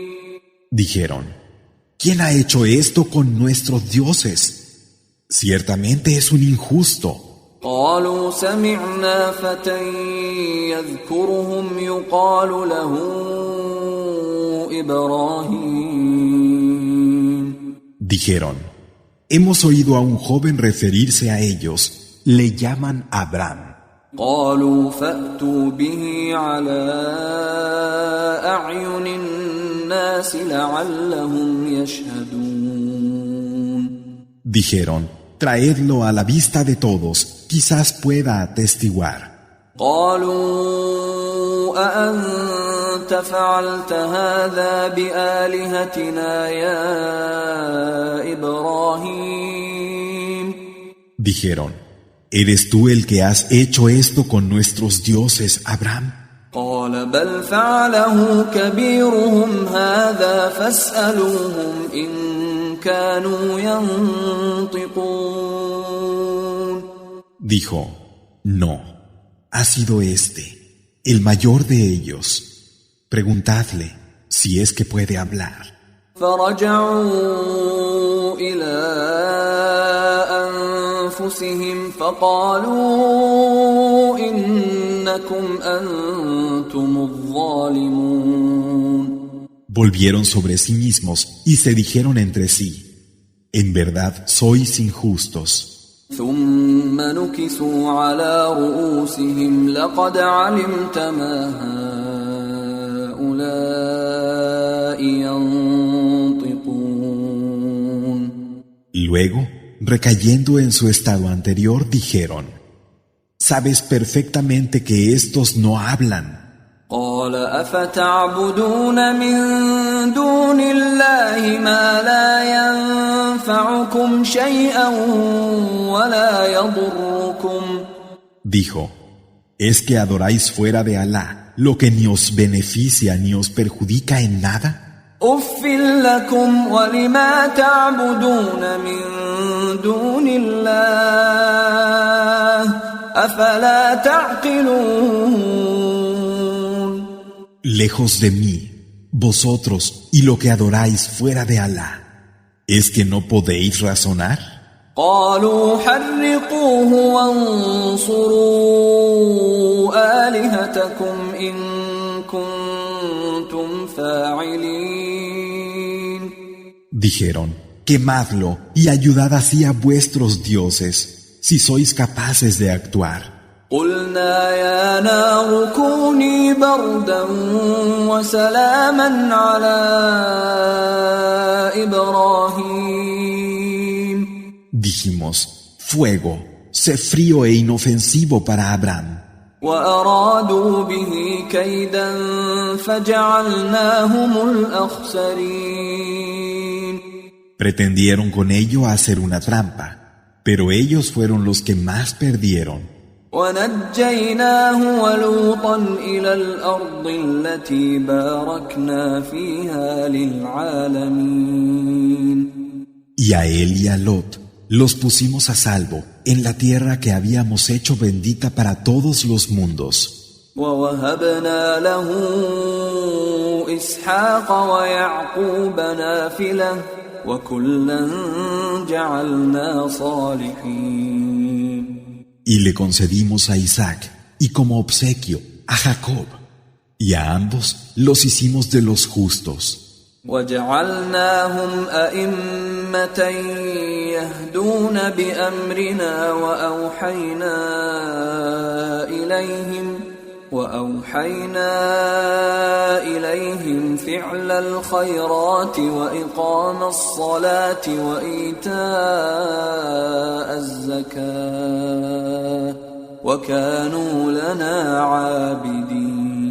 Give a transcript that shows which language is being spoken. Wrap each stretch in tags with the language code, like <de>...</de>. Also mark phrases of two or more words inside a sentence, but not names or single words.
<es>Dijeron, ¿quién ha hecho esto con nuestros dioses? Ciertamente es un injusto.</es> <ar>قالوا سمعنا فتى يذكرهم يقال له إبراهيم.</ar> <es>Dijeron, hemos oído a un joven referirse a ellos, le llaman Abraham.</es> <ar>قالوا فأتوا به على أعين الناس لعلهم يشهدون.</ar> <es>Dijeron, traedlo a la vista de todos, quizás pueda atestiguar.</es> <ar>قالوا أأنت فعلت هذا بآلهتنا يا إبراهيم.</ar> <es>Dijeron, ¿eres tú el que has hecho esto con nuestros dioses, Abraham?</es> <ar>قال بل فعله كبيرهم هذا فاسألوهم إن كانوا ينطقون.</ar> <es>Dijo, no, ha sido este, el mayor de ellos. Preguntadle si es que puede hablar.</es> <ar>فرجعوا إلى أنفسهم فقالوا إنكم أنتم الظالمون.</ar> <es>Volvieron sobre sí mismos y se dijeron entre sí, en verdad sois injustos.</es> <ar>ثم نكسوا على رؤوسهم لقد علمت ما هؤلاء ينطقون.</ar> <es>Luego, recayendo en su estado anterior, dijeron, sabes perfectamente que estos no hablan.</es> <ar>قال أفتعبدون من دون الله ما لا ينفعكم شيئا ولا يضركم.</ar> <es>Dijo, ¿es que adoráis fuera de Alá lo que ni os beneficia ni os perjudica en nada?</es> <ar>أف لكم ولما تعبدون من دون الله أفلا تعقلون.</ar> <es>Lejos de mí, vosotros y lo que adoráis fuera de Alá, ¿es que no podéis razonar?</es> <ar>قالوا حرقوه وانصروا آلهتكم إن كنتم فاعلين.</ar> <es>Dijeron, quemadlo y ayudad así a vuestros dioses, si sois capaces de actuar.</es> <ar>قلنا يا نار كوني بردا وسلاما على إبراهيم.</ar> <es>Dijimos, fuego, sé frío e inofensivo para Abraham.</es> <ar>وأرادوا به كيدا فجعلناهم الأخسرين.</ar> <es>Pretendieron con ello hacer una trampa, pero ellos fueron los que más perdieron.</es> <ar>ونجيناه ولوطا إلى الأرض التي باركنا فيها للعالمين.</ar> <es>Y a él y a Lot los pusimos a salvo en la tierra que habíamos hecho bendita para todos los mundos.</es> <ar>ووهبنا له إسحاق ويعقوب نافلة وكلا جعلنا صالحين.</ar> <es>Y le concedimos a Isaac y como obsequio a Jacob, y a ambos los hicimos de los justos.</es> <ar>وجعلناهم أئمة يهدون بأمرنا وأوحينا إليهم فعل الخيرات وإقام الصلاة وإيتاء الزكاة وكانوا لنا عابدين.</ar>